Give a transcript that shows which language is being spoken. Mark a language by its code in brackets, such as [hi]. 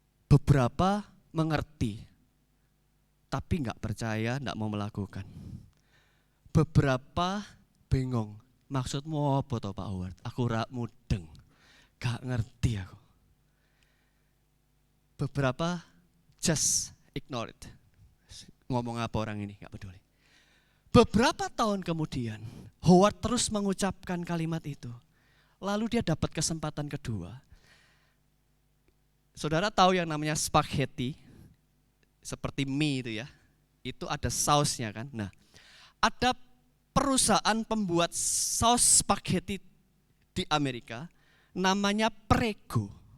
[id] Beberapa mengerti, tapi nggak percaya, nggak mau melakukan. Beberapa bingung, maksudmu apa toh Pak Howard? [jv] Aku rak mudeng, gak ngerti aku. [id] Beberapa [en] just ignore it. [id] Ngomong apa orang ini, gak peduli. Beberapa tahun kemudian, Howard terus mengucapkan kalimat itu. Lalu dia dapat kesempatan kedua. Saudara tahu yang namanya spaghetti, seperti mie itu ya. Itu ada sausnya kan. Nah, ada perusahaan pembuat saus spaghetti di Amerika, namanya Prego.